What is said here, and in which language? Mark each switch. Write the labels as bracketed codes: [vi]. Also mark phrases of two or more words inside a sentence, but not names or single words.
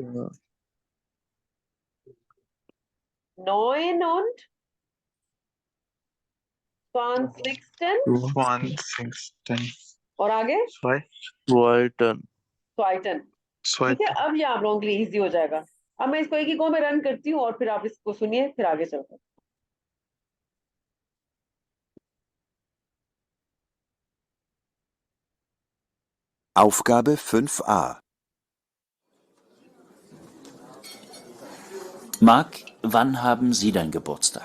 [hi] 9.20 और आगे स्वाइटन। ठीक है, अब ये आप लोगों के लिए इजी हो जाएगा। अब मैं इसको एक ही गो में रन करती हूँ और फिर आप इसको सुनिए, फिर आगे चलते हैं। [de] Aufgabe 5a. Marc, wann haben Sie deinen Geburtstag?